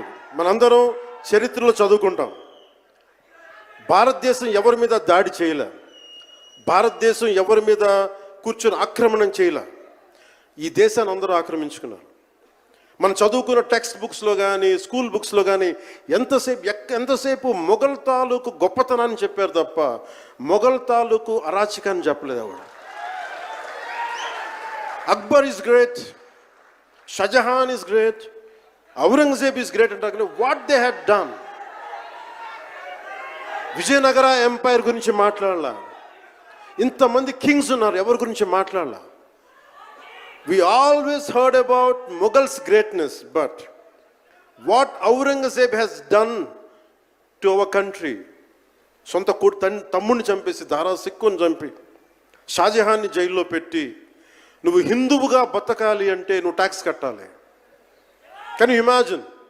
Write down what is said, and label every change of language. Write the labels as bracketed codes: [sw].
[te] ఇది మనందరం చరిత్రలో చదువుకుంటాం. భారతదేశం ఎవరి మీద దాడి చేయలే, భారతదేశం ఎవరి మీద కూర్చొని ఆక్రమణం చేయలే. ఈ దేశాన్ని అందరూ ఆక్రమించుకున్నారు. మనం చదువుకున్న టెక్స్ట్ బుక్స్లో కానీ స్కూల్ బుక్స్లో కానీ ఎంతసేపు మొఘల్ తాలూకు గొప్పతనాన్ని చెప్పారు తప్ప మొఘల్ తాలూకు అరాచకాన్ని చెప్పలేదు ఆవిడ. [en] Akbar is great, Shah Jahan is great, Aurangzeb is great అంటే what they had done. [te] Vijayanagara umpire గురించి మాట్లాడాల, ఇంతమంది కింగ్స్ ఉన్నారు, ఎవరి గురించి మాట్లాడాల. [en] We always heard about Mughals greatness, but what Aurangzeb has done to our country, [te] సొంత తమ్ముడిని చంపేసి దారా సిక్కుని చంపి షాజహాన్ని జైల్లో పెట్టి నువ్వు హిందువుగా బతకాలి అంటే నువ్వు ట్యాక్స్ కట్టాలి. [en] Can you imagine?